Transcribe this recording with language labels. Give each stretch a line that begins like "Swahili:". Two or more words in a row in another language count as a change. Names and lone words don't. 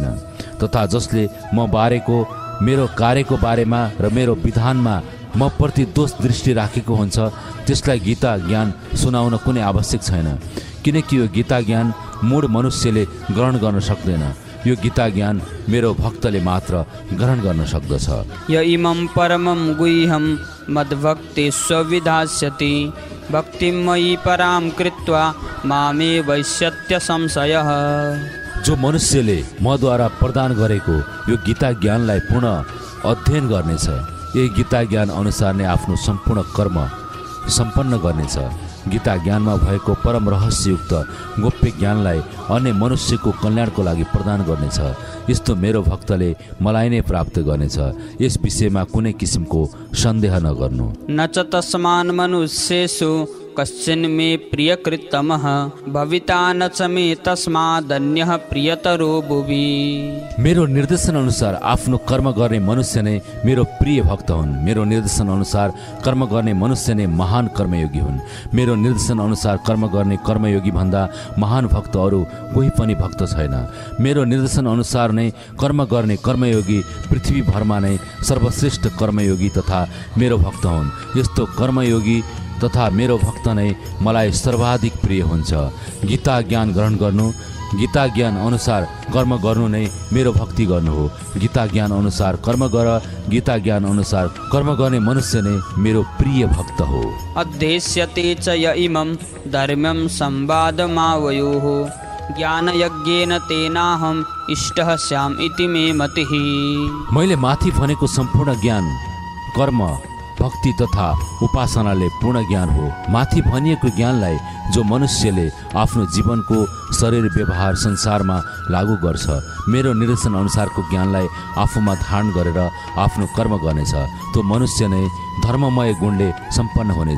Nepali: तथा जसले म बारेको, मेरो कार्यको बारेमा र मेरो विधानमा म प्रति दोष दृष्टि राखेको हुन्छ, त्यसलाई गीता ज्ञान सुनाउन कुनै आवश्यक छैन, किनकि यो गीता ज्ञान मूढ मनुष्यले ग्रहण गर्न सक्दैन। यो गीता ज्ञान मेरो भक्तले मात्र ग्रहण गर्न सक्दछ।
Sanskrit: य इमं परमं गुह्यं मद्भक्ति स्वविधास्यति भक्तिं मयि परां कृत्वा मामे वैश्यत्य संशयः।
Nepali: जो मनुष्यले मद्वारा प्रदान गरेको यो गीता ज्ञानलाई पुनः अध्ययन गर्नेछ, यही गीता ज्ञान अनुसार नै आफ्नो सम्पूर्ण कर्म सम्पन्न गर्नेछ। गीता ज्ञानमा भएको परम रहस्ययुक्त गोप्य ज्ञानलाई अन्य मनुष्यको कल्याणको लागि प्रदान गर्नेछ। यस्तो मेरो भक्तले मलाई नै प्राप्त गर्नेछ। यस विषयमा कुनै किसिमको सन्देह नगर्नु।
Sanskrit: न च तस्मान् मनुष्येषु कश्चिन् मे प्रियकृत्तमः भविता न च मे तस्मादन्यः प्रियतरो भुवि।
Nepali: मेरो निर्देशन अनुसार आफ्नो कर्म गर्ने मनुष्य नै मेरो प्रिय भक्त हुन्। मेरो निर्देशन अनुसार कर्म गर्ने मनुष्य नै महान कर्मयोगी हुन्। मेरो निर्देशन अनुसार कर्म गर्ने कर्मयोगी भन्दा महान भक्त अरू कोही पनि भक्त छैन। मेरो निर्देशन अनुसार नै कर्म गर्ने कर्मयोगी पृथ्वीभरमा नै सर्वश्रेष्ठ कर्मयोगी तथा मेरो भक्त हुन्। यस्तो कर्मयोगी तथा मेरो भक्त नै मलाई सर्वाधिक प्रिय हुन्छ। गीता ज्ञान ग्रहण गर्नु, गीता ज्ञान अनुसार कर्म गर्नु नै मेरो भक्ति गर्नु हो। गीता ज्ञान अनुसार कर्म गर, गीता ज्ञान अनुसार कर्म गर्ने मनुष्य नै मेरो प्रिय भक्त हो।
Sanskrit: अध्येष्यते च य इमं धर्म्यं संवादमावयोः ज्ञानयज्ञेन तेनाहम् इष्टः स्याम् इति मे मतिः।
Nepali: मैले माथि भनेको सम्पूर्ण ज्ञान कर्म भक्ति तथा उपासनाले पूर्ण ज्ञान हो। माथि भनिएको ज्ञानलाई जो मनुष्यले आफ्नो जीवनको शरीर व्यवहार संसारमा लागू गर्छ, मेरो निर्देशन अनुसारको ज्ञानलाई आफूमा धारण गरेर आफ्नो कर्म गर्नेछ, त्यो मनुष्य नै धर्ममय गुणले सम्पन्न हुनेछ।